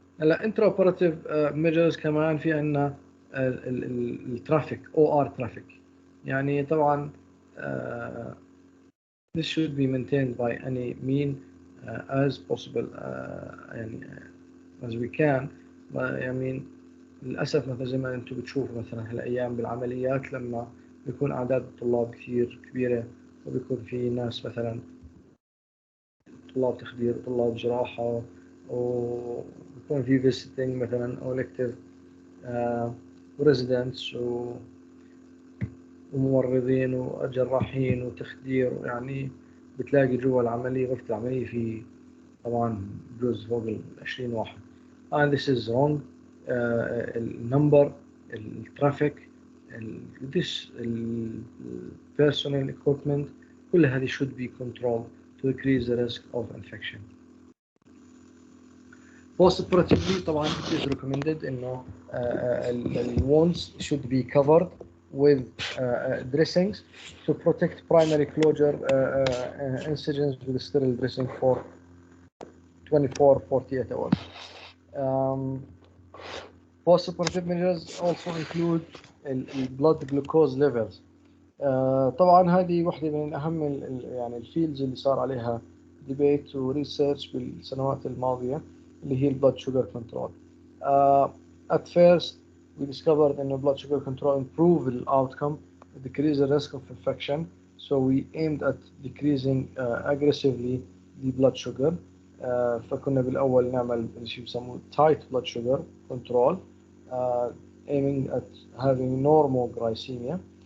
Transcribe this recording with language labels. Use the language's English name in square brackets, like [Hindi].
[Arabic] هلا intraoperative measures كمان في عندنا الترافيك OR traffic. يعني طبعا [English] this should be maintained by any mean as possible يعني as we can. [Arabic] يعني للأسف مثلا زي ما أنتم بتشوفوا مثلا هالأيام بالعمليات لما بيكون أعداد الطلاب كثير كبيرة وبيكون في ناس مثلا طلاب تخدير وطلاب جراحة وبيكون في visiting مثلا أو elective residents وممرضين وجراحين وتخدير. يعني بتلاقي جوا العملية غرفة العملية في طبعا بجوز فوق 20 واحد. [English] and this is wrong. النمبر الترافيك this personal equipment [Arabic] كل هذه [English] should be controlled to decrease the risk of infection. Post-operatively طبعا it is recommended إنه the wounds should be covered with dressings to protect primary closure incisions with sterile dressing for 24-48 hours. Post-operative measures also include blood glucose levels. [Arabic] طبعا هذه واحدة من أهم يعني الفيلدز اللي صار عليها debate وريسيرش بالسنوات الماضية اللي هي blood sugar control. [English] At first we discovered that blood sugar control improved the outcome, decreased the risk of infection. So we aimed at decreasing aggressively the blood sugar. [Arabic] فكنا بالأول نعمل شيء بيسموه tight blood sugar control, [English] aiming at having normal glycemia.